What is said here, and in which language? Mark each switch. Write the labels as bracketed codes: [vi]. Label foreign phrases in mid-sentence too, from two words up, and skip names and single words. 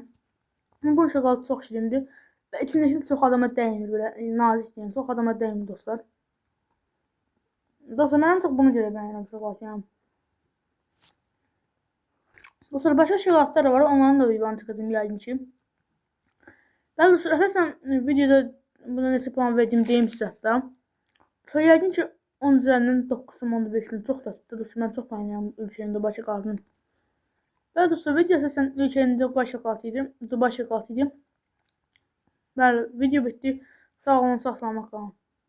[tr] Ama bu şokolat çok şirindir. Ve içindeki çok adama değmir böyle nazik değil. Çok adama değmir dostlar. Dostlar ben en çok bunu göre beğenirəm şokolat yani. Dostlar başka şokolatlar var. Onların da videolarını çıkacağım yayın için. [az] Ben dostlar əsasən videoda buna neçə puan verdim deyim sizə hətta. Sonra yəqin ki 10 üzərindən 9'um 15'im [tr] çok tatlı. Dostlar ben çok beğeniyorum ülkenin Dubai şokolatını. Ben dostlar video əsasən ülkenin Dubai şokolatıydı. Dubai şokolatıydı. [az] Bəli video bitti. Sağ olun, sağ salamat qalın.